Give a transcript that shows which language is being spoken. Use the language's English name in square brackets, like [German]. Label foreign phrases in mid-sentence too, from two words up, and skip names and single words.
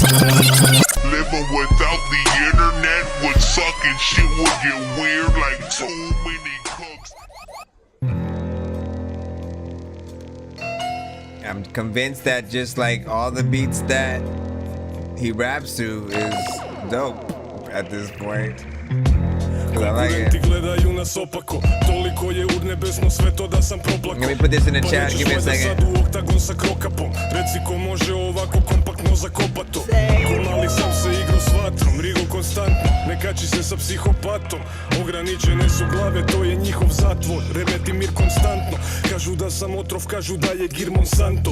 [English] Living without the internet would suck and shit would get weird like too many cooks. I'm convinced that just like all the beats that he raps to is dope at this point. [Serbian] Konkurenti gledaju nas opako. Toliko je urnebesno sve to da sam proplako. [English] Let me put this in the chat, give me a second. [Serbian] Sad u oktagon sa krokapom. Reci ko može ovako kompaktno zakopato. Ko mali sam se igru s vatrom. Rigo konstantno, ne kači se sa psihopatom. Ograničene su glave, to je njihov zatvor. Remeti mir konstantno, kažu da sam otrov, kažu da je gir Monsanto.